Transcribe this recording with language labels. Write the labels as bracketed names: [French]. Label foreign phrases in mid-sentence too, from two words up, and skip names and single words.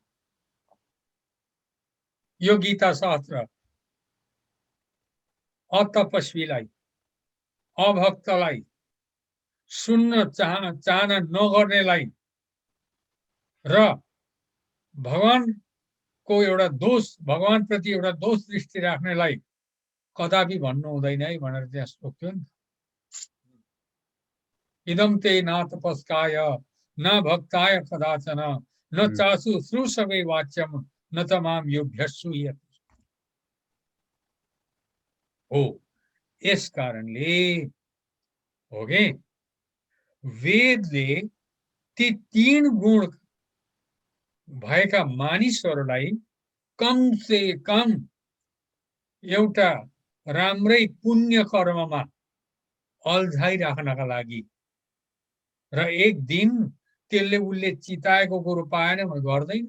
[Nepali] यो गीता शास्त्र अतपस्वीलाई अभक्तलाई सुन्न चाहना नगर्नेलाई र भगवानको एउटा दोष भगवान प्रति एउटा दोष दृष्टि राख्नेलाई कदापि भन्नु हुँदैन है भनेर त्यहाँ श्लोक थियो नि। [Sanskrit] इदम ते न तपस्काय न भक्ताय कदाचन न चासु श्रुषवे वाच्यम न त माम योभ्यस्सु यत्। [Nepali] हो यस कारणले हो के वेदले ती तीन गुण भएका मानिसहरूलाई [Hindi] कम से कम [Nepali] एउटा राम्रै पुण्य कर्ममा अल्झाइराख्नका लागि र एक दिन त्यसले उसले चिताएको कुरो पाएन भने गर्दैन।